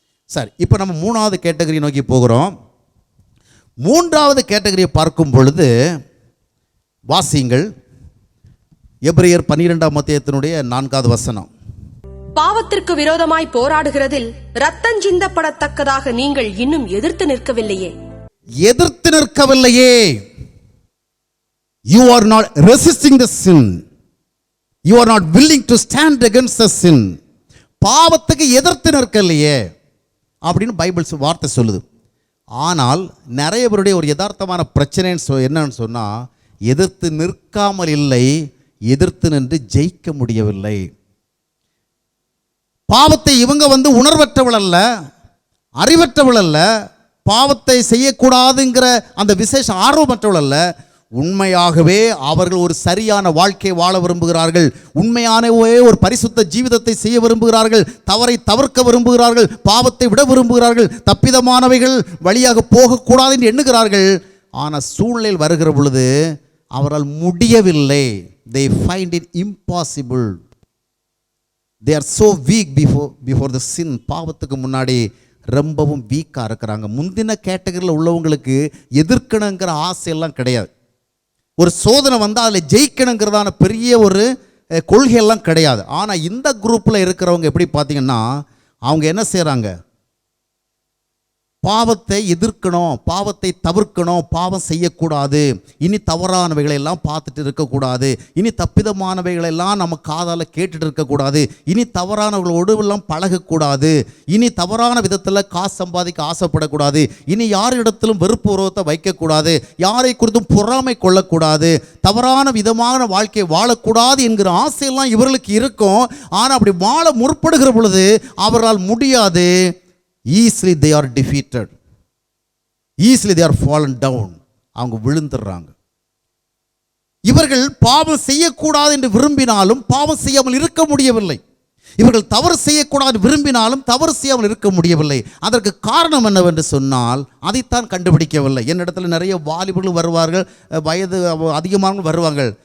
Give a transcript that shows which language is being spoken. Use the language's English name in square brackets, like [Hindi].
[Tamil] சரி, இப்போ நம்ம 3வது கேட்டகரி நோக்கி போகிறோம். 3வது கேட்டகரியை பார்க்கும் பொழுது வாசியுங்கள். எபிரேயர் 12ஆம் அத்தியாயத்தினுடைய 4வது வசனம். பாவத்திற்கு விரோதமாய் போராடுகிறதில் ரத்தம் சிந்தப்படத்தக்கதாக நீங்கள் இன்னும் எதிர்த்து நிற்கவில்லையே. எதிர்த்து நிற்கவில்லையே. [English] You are not resisting the sin. You are not willing to stand against the sin. [Tamil] பாவத்துக்கு எதிர்த்து நிற்கலையே அப்படின்னு பைபிள் வார்த்தை சொல்லுது. ஆனால் நிறைய பேருடைய ஒரு யதார்த்தமான பிரச்சனை என்னன்னு சொன்னால், எதிர்த்து நிற்காமல் இல்லை, எதிர்த்து நின்று ஜெயிக்க முடியவில்லை. பாவத்தை இவங்க உணர்வற்றவள் அல்ல, அறிவற்றவள் அல்ல, பாவத்தை செய்யக்கூடாதுங்கிற அந்த விசேஷ ஆர்வமற்றவள் அல்ல. உண்மையாகவே அவர்கள் ஒரு சரியான வாழ்க்கை வாழ விரும்புகிறார்கள், உண்மையானவே ஒரு பரிசுத்த ஜீவிதத்தை செய்ய விரும்புகிறார்கள், தவறை தவிர்க்க விரும்புகிறார்கள், பாவத்தை விட விரும்புகிறார்கள், தப்பிதமானவைகள் வழியாக போகக்கூடாது என்று எண்ணுகிறார்கள். ஆனால் சூழ்நிலையில் வருகிற பொழுது அவரால் முடியவில்லை. [English] They find it impossible. They are so weak before the sin. [Tamil] பாவத்துக்கு முன்னாடி ரொம்பவும் வீக்காக இருக்கிறாங்க. முந்தின கேட்டகரியில் உள்ளவங்களுக்கு எதிர்க்கணுங்கிற ஆசையெல்லாம் கிடையாது. ஒரு சோதனை வந்தால் அதில் ஜெயிக்கணுங்கிறதான பெரிய ஒரு கொள்கையெல்லாம் கிடையாது. ஆனால் இந்த குரூப்பில் இருக்கிறவங்க எப்படி பார்த்தீங்கன்னா, அவங்க என்ன செய்கிறாங்க, பாவத்தை எதிர்க்கணும், பாவத்தை தவிர்க்கணும், பாவம் செய்யக்கூடாது, இனி தவறானவைகளை எல்லாம் பார்த்துட்டு இருக்கக்கூடாது, இனி தப்பிதமானவைகளெல்லாம் நம்ம காதால் கேட்டுட்டு இருக்கக்கூடாது, இனி தவறானவர்களோடு எல்லாம் பழகக்கூடாது, இனி தவறான விதத்தில் காசு சம்பாதிக்க ஆசைப்படக்கூடாது, இனி யாரிடத்திலும் வெறுப்பு உறவத்தை வைக்கக்கூடாது, யாரை குறித்தும் பொறாமை கொள்ளக்கூடாது, தவறான விதமான வாழ்க்கையை வாழக்கூடாது என்கிற ஆசையெல்லாம் இவர்களுக்கு இருக்கும். ஆனால் அப்படி வாழ முற்படுகிற பொழுது அவரால் முடியாது. [English] Easily they are defeated. Easily they are fallen down. [Tamil] அவங்க விழுந்துடுறாங்க. இவர்கள் பாவம் செய்யக்கூடாது என்று விரும்பினாலும் பாவம் செய்யாமல் இருக்க முடியவில்லை. இவர்கள் தவறு செய்யக்கூடாது விரும்பினாலும் தவறு செய்யாமல் இருக்க முடியவில்லை. அதற்கு காரணம் என்னவென்று சொன்னால் அதைத்தான் கண்டுபிடிக்கவில்லை. என்னிடத்துல நிறைய வாலிபர்கள் வருவார்கள், வயது அதிகமானவர்கள் வருவாங்க.